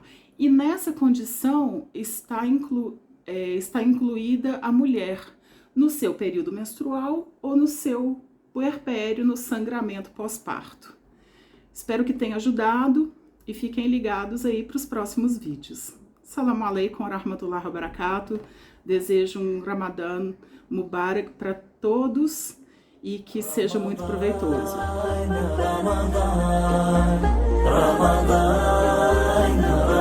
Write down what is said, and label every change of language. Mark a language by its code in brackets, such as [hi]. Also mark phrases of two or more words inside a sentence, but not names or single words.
[pt] E nessa condição está incluída a mulher no seu período menstrual ou no seu puerpério, no sangramento pós-parto. Espero que tenha ajudado e fiquem ligados aí para os próximos vídeos. [ar] السلام عليكم ورحمة الله وبركاته. [pt] Desejo um Ramadã Mubarak para todos e que seja muito proveitoso. Ramadan